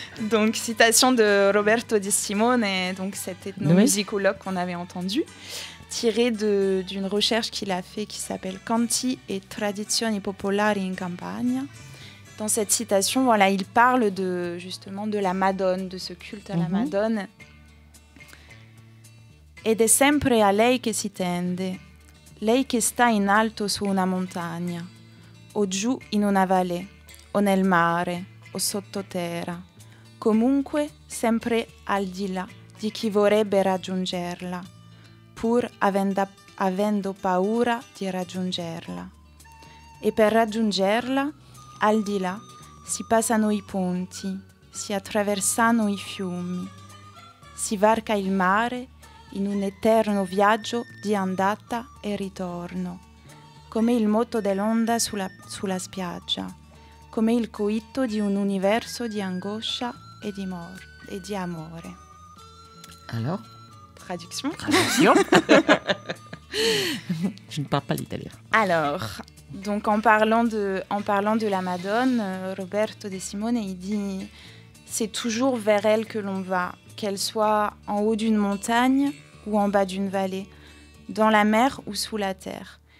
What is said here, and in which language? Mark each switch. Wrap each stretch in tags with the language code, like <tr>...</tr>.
<fr>Donc, citation de Roberto Di Simone, donc cet ethnomusicologue qu'on avait entendu, tirée d'une recherche qu'il a fait qui s'appelle Canti e tradizioni popolari in Campania. dans cette citation, voilà, il parle justement de la Madone, de ce culte à la Madone.</fr> <it>Ed è sempre a lei che si tende, lei che sta in alto su una montagna, o giù in una valle, o nel mare, o sottoterra, comunque sempre al di là di chi vorrebbe raggiungerla, pur avendo paura di raggiungerla. E per raggiungerla, al di là, si passano i ponti, si attraversano i fiumi, si varca il mare in un eterno viaggio di andata e ritorno, come il moto dell'onda sulla spiaggia, come il coito di un universo di angoscia e di amore.</it> <fr>Alors? Traduction. Je ne parle pas l'italien. Alors, donc en parlant de la Madone, Roberto De Simone, il dit « C'est toujours vers elle que l'on va, qu'elle soit en haut d'une montagne ou en bas d'une vallée, dans la mer ou sous la terre.</fr>